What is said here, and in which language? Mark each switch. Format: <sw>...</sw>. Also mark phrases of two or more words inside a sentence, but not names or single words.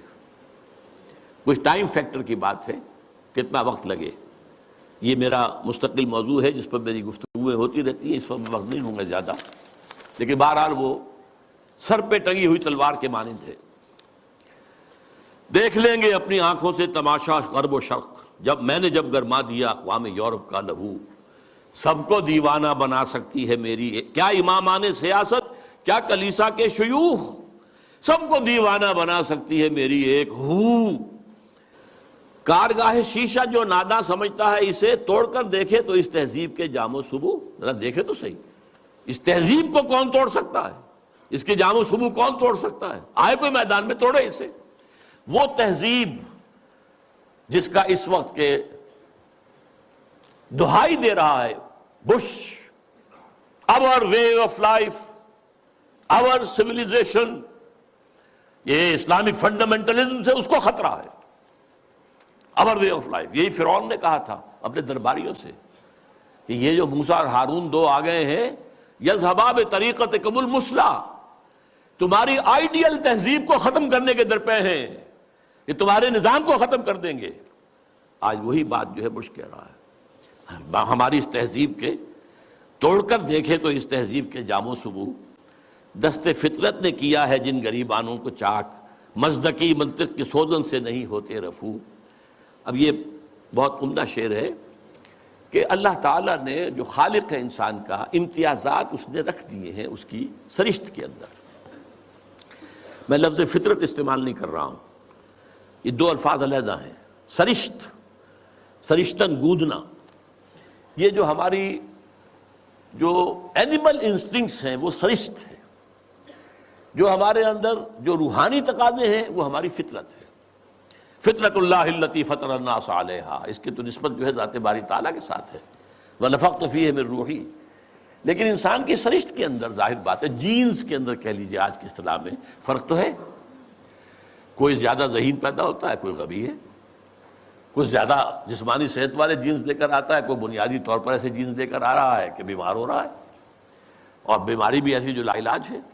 <ur>کچھ</ur> <en>time factor</en> <ur>کی بات ہے، کتنا وقت لگے. یہ میرا مستقل موضوع ہے جس پر میری گفتگویں ہوتی رہتی ہیں، اس پر وقت نہیں ہوں گے زیادہ، لیکن بہرحال وہ سر پہ ٹنگی ہوئی تلوار کے مانند ہے. دیکھ لیں گے اپنی آنکھوں سے تماشا غرب و شرق، میں نے جب گرما دیا اقوام یورپ کا لہو. سب کو دیوانہ بنا سکتی ہے میری کیا امامان سیاست، کیا کلیسا کے شیوخ. سب کو دیوانہ بنا سکتی ہے میری ایک ہو. کارگاہ شیشہ جو ناداں سمجھتا ہے اسے توڑ کر دیکھے تو اس تہذیب کے جام و صبو. ذرا دیکھے تو صحیح، اس تہذیب کو کون توڑ سکتا ہے؟ اس کے جام و صبو کون توڑ سکتا ہے؟ آئے کوئی میدان میں توڑے اسے. وہ تہذیب جس کا اس وقت کے دہائی دے رہا ہے بش</ur> <en>our way of life, our civilization.</en> <ur>یہ</ur> <en>Islamic fundamentalism</en> <ur>سے اس کو خطرہ ہے.</ur> <en>our way of life.</en> <ur>یہی فرعون نے کہا تھا اپنے درباریوں سے کہ یہ جو موسیٰ اور ہارون دو آ گئے ہیں</ur> <ar>یذهبا بطریقتکم المثلی،</ar> <ur>تمہاری آئیڈیل تہذیب کو ختم کرنے کے درپے ہیں، یہ تمہارے نظام کو ختم کر دیں گے. آج وہی بات جو ہے بش کہہ رہا ہے. ہماری اس تہذیب کے توڑ کر دیکھے تو اس تہذیب کے جام و سبو دست فطرت نے کیا ہے جن غریبانوں کو چاک، مزدقی منطق کی سوزن سے نہیں ہوتے رفو. اب یہ بہت عمدہ شعر ہے کہ اللہ تعالیٰ نے جو خالق ہے انسان کا امتیازات اس نے رکھ دیے ہیں اس کی سرشت کے اندر. میں لفظ فطرت استعمال نہیں کر رہا ہوں، یہ دو الفاظ علیحدہ ہیں. سرشت، سرشتن گودنا، یہ جو ہماری جو</ur> <en>animal instincts</en> <ur>ہیں وہ سرشت ہے. جو ہمارے اندر جو روحانی تقاضے ہیں وہ ہماری فطرت ہے.</ur> <ar>فطرت اللہ التی فطر الناس علیہا،</ar> <ur>اس کی تو نسبت جو ہے ذات باری تعالیٰ کے ساتھ ہے.</ur> <ar>وَنَفَخْتُ فِيهِ مِن روحی.</ar> <ur>لیکن انسان کی سرشت کے اندر ظاہر بات ہے، جینز کے اندر کہہ لیجیے آج کی اصطلاح میں فرق تو ہے. کوئی زیادہ ذہین پیدا ہوتا ہے، کوئی غبی ہے. کوئی زیادہ جسمانی صحت والے جینز لے کر آتا ہے، کوئی بنیادی طور پر ایسے جینز لے کر آ رہا ہے کہ بیمار ہو رہا ہے، اور بیماری بھی ایسی جو لا علاج ہے.</ur>